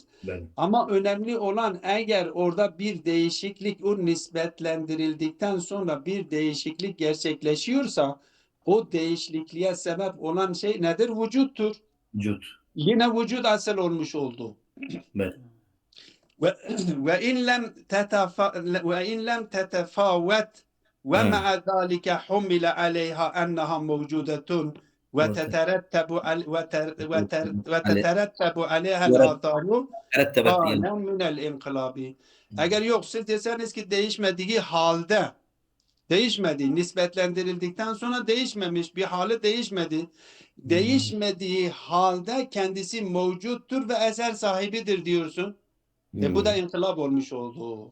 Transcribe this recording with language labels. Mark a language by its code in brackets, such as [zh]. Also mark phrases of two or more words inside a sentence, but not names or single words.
[tr] Böyle. Ama önemli olan eğer orada bir değişiklik, o nispetlendirildikten sonra bir değişiklik gerçekleşiyorsa o değişikliğe sebep olan şey nedir? Vücuttur. Vücut. Yine vücut asıl olmuş oldu. Böyle. [ar] وإن لم تتفاوت ومع ذلك حمل عليها أنها موجودة وتترتب عليها الآثار Terettebet كان yani. من الانقلاب. [tr] Eğer yok siz deseniz ki değişmediği halde, değişmedi, nispetlendirildikten sonra değişmemiş, bir hali değişmedi. Değişmediği halde kendisi mevcuttur ve eser sahibidir diyorsun. Bu da inkılap olmuş oldu.